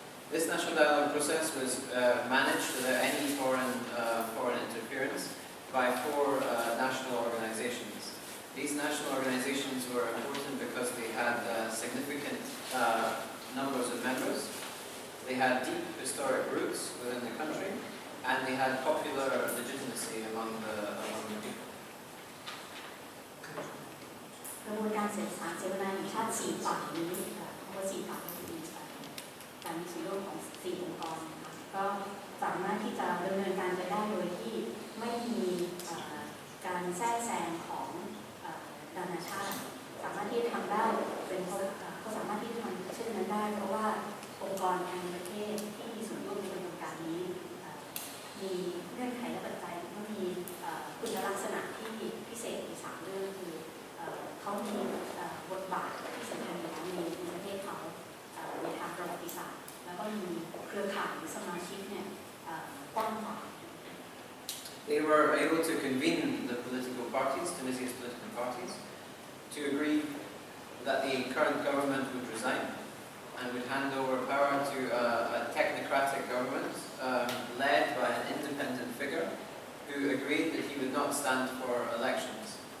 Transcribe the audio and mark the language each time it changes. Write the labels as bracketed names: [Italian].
[English] This national dialogue process was managed without any foreign interference by 4 national organizations. These national organizations were important because they had significant numbers of members. They had deep historic roots within the country, and they had popular legitimacy among the people. [Thai] กระบวนการเสวนาแห่งชาติ4ฝ่ายนี้เพราะว่า4ฝ่ายก็คือการมีส่วนร่วมของ4องค์กรก็สามารถที่จะดำเนินการไปได้โดยที่ไม่มี การแทรกแซงของนานาชาติสามารถที่จะทำได้เป็นก็สามารถที่จะทำเช่นนั้นได้เพราะว่าองค์กรทางประเทศที่มีส่วนร่วมในกระบวนการนี้มีเงื่อนไขและปัจจัยก็มีคุณลักษณะที่พิเศษอีก3เรื่องคือเขามีบทบาทที่สำคัญอยู่แล้วในประเทศเขาในทางประวัติศาสตร์แล้วก็มีเครือข่ายสมาชิกเนี่ยกว้างขวาง [English] They were able to convene the political parties, Tunisia's political parties, to agree that the current government would resign and would hand over power to a technocratic government led by an independent figure who agreed that he would not stand for elections.